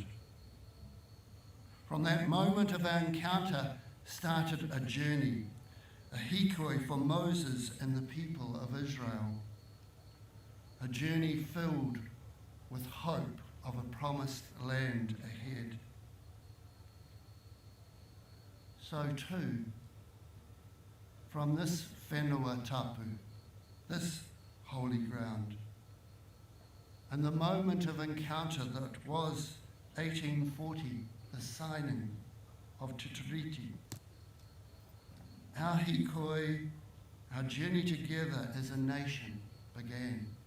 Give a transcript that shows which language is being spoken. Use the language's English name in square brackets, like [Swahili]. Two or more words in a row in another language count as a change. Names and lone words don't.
[English] From that moment of our encounter started a journey, a hikoi for Moses and the people of Israel, a journey filled with hope of a promised land ahead. So too, from this [Māori] whenua tapu, [English] this holy ground, and the moment of encounter that was 1840, the signing of Te Tiriti, our hikoi, our journey together as a nation began.